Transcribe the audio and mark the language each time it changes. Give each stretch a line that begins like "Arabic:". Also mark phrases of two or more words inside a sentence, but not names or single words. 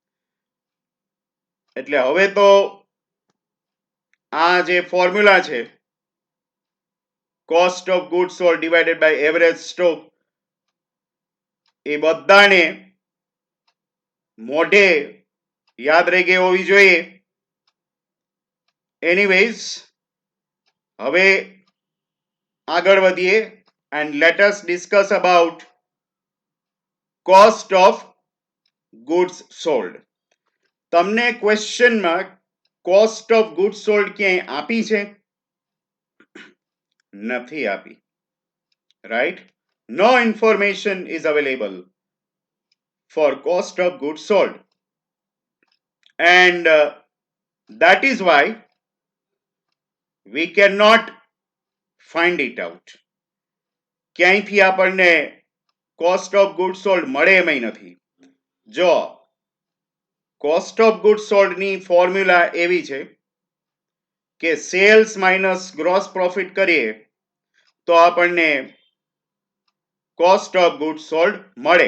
Gujarati: એટલે હવે તો આ જે ફોર્મ્યુલા છે,
English: cost of goods sold divided by average stock,
Gujarati: એ બધાને મોઢે યાદ રહી ગઈ હોવી જોઈએ.
English: એનીવેઝ,
Gujarati: હવે આગળ વધીએ
English: and let us discuss about cost of goods sold.
Gujarati: તમને ક્વેશ્ચનમાં
English: cost of goods sold
Gujarati: ક્યાંય આપી છે? નથી આપી, right?
English: No information is available for cost of goods sold, and that is why we cannot find it out.
Gujarati: ક્યાંયથી આપણને
English: cost of goods sold
Gujarati: મળે એમ નથી. જો
English: cost of goods sold
Gujarati: ની ફોર્મ્યુલા એવી છે કે
English: sales minus gross profit
Gujarati: કરીએ તો આપણને
English: cost of goods sold
Gujarati: મળે.